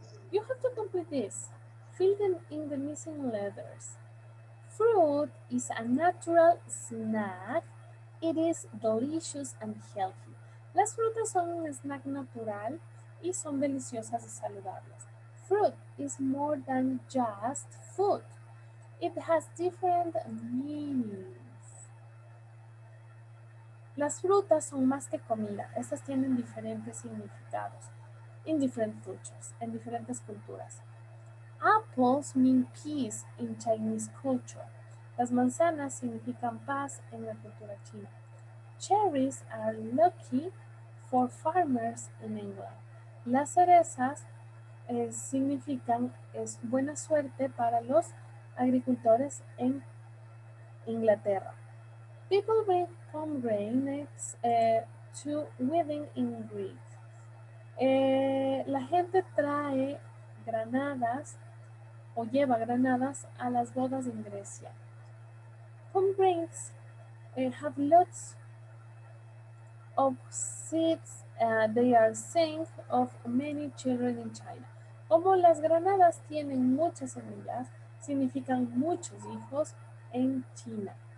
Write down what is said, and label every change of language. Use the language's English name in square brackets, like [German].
[English] You have to complete this. Fill in the missing letters. Fruit is a natural snack. It is delicious and healthy. [Spanish] Las frutas son un snack natural y son deliciosas y saludables. [English] Fruit is more than just food. It has different meanings. [Spanish] Las frutas son más que comida. Estas tienen diferentes significados [English] in different cultures, [Spanish] en diferentes culturas. [English] Apples mean peace in Chinese culture. [Spanish] Las manzanas significan paz en la cultura china. [English] Cherries are lucky for farmers in England. [Spanish] Las cerezas significan buena suerte para los agricultores en Inglaterra. [English] People bring pomegranates to wedding in Greece. [Spanish] La gente trae granadas o lleva granadas a las bodas en Grecia. [English] Pomegranates have lots of seeds. They are sign of many children in China. [Spanish] Como las granadas tienen muchas semillas, significan muchos hijos en China.